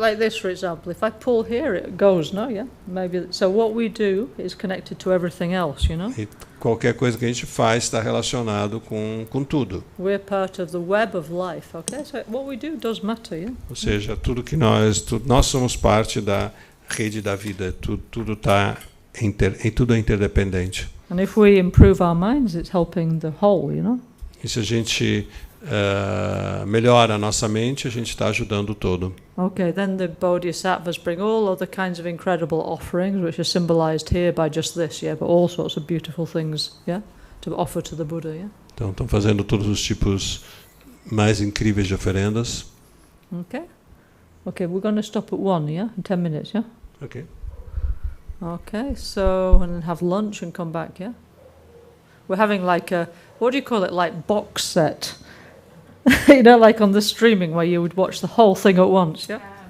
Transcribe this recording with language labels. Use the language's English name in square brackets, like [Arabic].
[English] Like this, for example, if I pull here, it goes, no, yeah, maybe. So what we do is connected to everything else, you know. [Portuguese] E qualquer coisa que a gente faz está relacionado com tudo. [English] We're part of the web of life, okay? So what we do does matter, yeah. [Portuguese] Ou seja, tudo que nós somos parte da rede da vida. Tudo está tudo é interdependente. [English] And if we improve our minds, it's helping the whole, you know. [Portuguese] E se a gente melhora a nossa mente, a gente está ajudando o todo. [English] Okay, then the bodhisattvas bring all other kinds of incredible offerings, which are symbolized here by just this, yeah, but all sorts of beautiful things, yeah, to offer to the Buddha, yeah. [Portuguese] Então, estão fazendo todos os tipos mais incríveis de oferendas. [English] Okay. Okay, we're going to stop at 1, yeah, in 10 minutes, yeah. Okay. Okay, so and have lunch and come back, yeah. we're having like a, what do you call it, like box set, you know, like on the streaming where you would watch the whole thing at once, yeah?